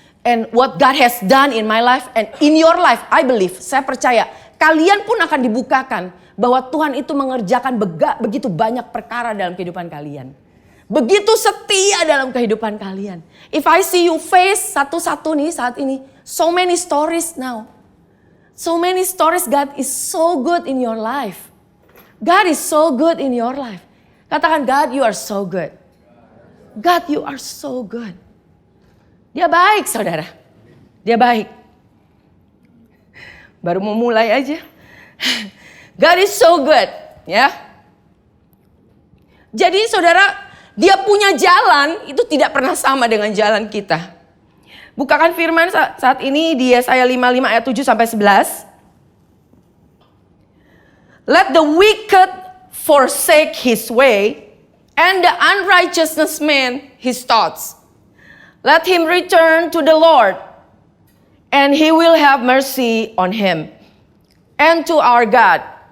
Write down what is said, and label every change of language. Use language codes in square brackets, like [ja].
[en] And what God has done in my life and in your life. I believe, [id] saya percaya kalian pun akan dibukakan. Bahwa Tuhan itu mengerjakan begitu banyak perkara dalam kehidupan kalian. Begitu setia dalam kehidupan kalian. [en] If I see you face [id] satu-satu nih saat ini. [en] So many stories now. So many stories, God is so good in your life. God is so good in your life. [id] Katakan, [en] God, you are so good. God, you are so good. [id] Dia baik, saudara. Dia baik. Baru mau mulai aja. [en] God is so good, [id] ya. Jadi saudara, dia punya jalan itu tidak pernah sama dengan jalan kita. Bukakan firman saat ini di Yesaya 55 ayat 7 sampai 11. [en] Let the wicked forsake his way and the unrighteousness man his thoughts. Let him return to the Lord and he will have mercy on him and to our God.